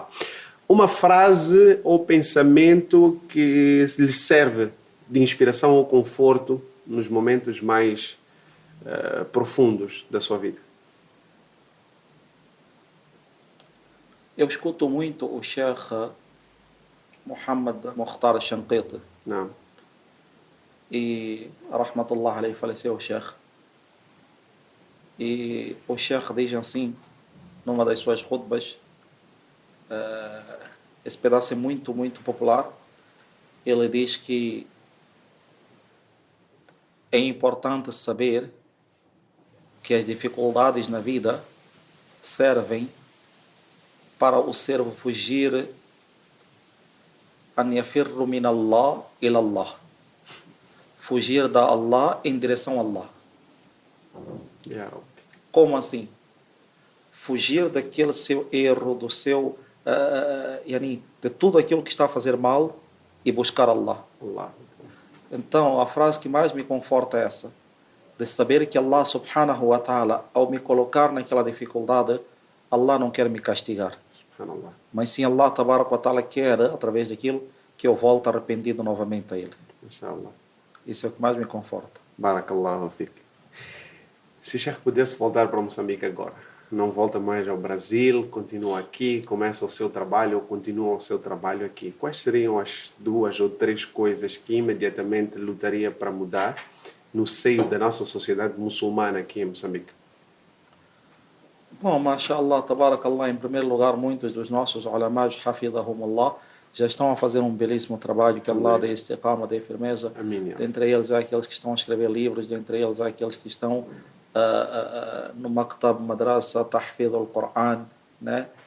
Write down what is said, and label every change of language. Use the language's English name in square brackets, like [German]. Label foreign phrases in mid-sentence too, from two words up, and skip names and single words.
[Portuguese] Uma frase ou pensamento que lhe serve de inspiração ou conforto nos momentos mais profundos da sua vida. Eu escuto muito o Sheikh Muhammad Mukhtar al-Shanqiti. Não. E, [Arabic] رحمة الله عليه, [Portuguese] faleceu o Sheikh. E o Sheikh diz assim, numa das suas khutbas, esse pedaço é muito, muito popular. Ele diz que é importante saber que as dificuldades na vida servem para o servo fugir [Arabic] أن يفر من الله إلى الله. [Portuguese] Fugir da Allah em direção a Allah. [Arabic] يا ربي. [Portuguese] Como assim? Fugir daquele seu erro, do seu de tudo aquilo que está a fazer mal e buscar Allah. Allah. Então, a frase que mais me conforta é essa, de saber que [Arabic] الله سبحانه وتعالى, [Portuguese] ao me colocar naquela dificuldade, Allah não quer me castigar. Subhanallah. Mas sim, [Arabic] الله تبارك وتعالى [Portuguese] quer, através daquilo, que eu volte arrependido novamente a Ele. Inshallah. Isso é o que mais me conforta. [Arabic] بارك الله فيك. [Portuguese] Se Sheikh pudesse voltar para Moçambique agora, não volta mais ao Brasil, continua aqui, começa o seu trabalho ou continua o seu trabalho aqui, quais seriam as 2 ou 3 coisas que imediatamente lutaria para mudar no seio da nossa sociedade muçulmana aqui em Moçambique? Bom, [Arabic] ما شاء الله، تبارك الله, [Portuguese] em primeiro lugar, muitos dos nossos ulamás, hafidahumullah, já estão a fazer um belíssimo trabalho, que Allah dê istiqama, dê firmeza. Amém. Dentre eles há aqueles que estão a escrever livros, dentre eles há aqueles que estão no [Arabic] مكتب مدرسة، تحفيظ القرآن, [Portuguese] né?